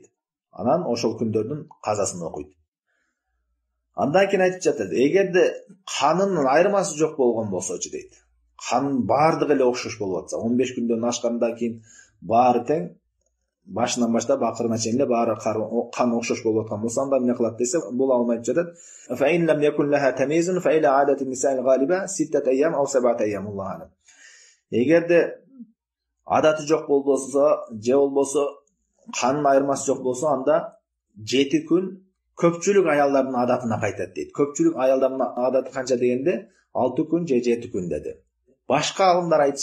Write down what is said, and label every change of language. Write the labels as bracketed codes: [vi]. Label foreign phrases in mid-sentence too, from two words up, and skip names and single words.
[ky] Анан ошол күндөрдүн казасын окуйт. Андан кийин айтып жатат, эгерде канынын айырмасы жок болгон болсочу дейт. Канын бардыгы эле окшош болуп атса, 15 күндөн ашкандан кийин баары тең, башынан баштап акырына чейин эле баары кан окшош болуп аткан болсо, анда эмне кылат десе, бул алмайт жатат. [ar] فإن لم يكن لها تمييز فإلى عادة النساء الغالبة 6 أيام أو 7 أيام الله أعلم. [ky] Эгерде адаты жок болбосо, же болбосо канын айырмасы жок болсо, анда 7 күн көпчүлүк аялдардын адатына кайтат дейт. Көпчүлүк аялдардын адаты канча дегенде 6 күн же 7 күн деди.